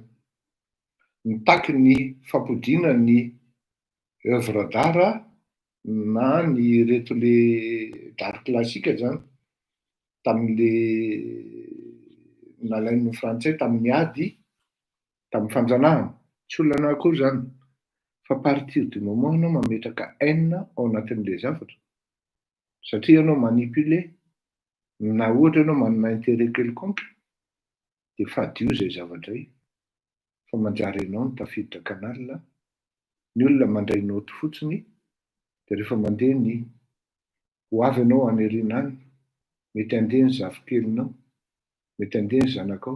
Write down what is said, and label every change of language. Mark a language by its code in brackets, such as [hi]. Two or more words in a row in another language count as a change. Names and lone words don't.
[mg] Mitaky ny fampodiana ny [fr] œuvre d'art [mg] na ny reto [fr] le d'art classique [mg] zany tamin'le nalain'ny frantsay tamin'ny ady tamin'ny fanjanahana. Tsy olana akory zany. Fa [fr] à partir du moment [mg] anao mametraka haine ao anatin'ilay zavatra. Satria anao manipuler na ohatra ianao manana [fr] intérêt quelconque [mg] dia fadio zay zavatra io. Fa manjary ianao no tafiditra canal, ny olona mandray noty fotsiny dia rehefa mandeha ny ho avy ianao any aoriana any, mety handeha ny zafikelinao, mety handeha ny zanakao.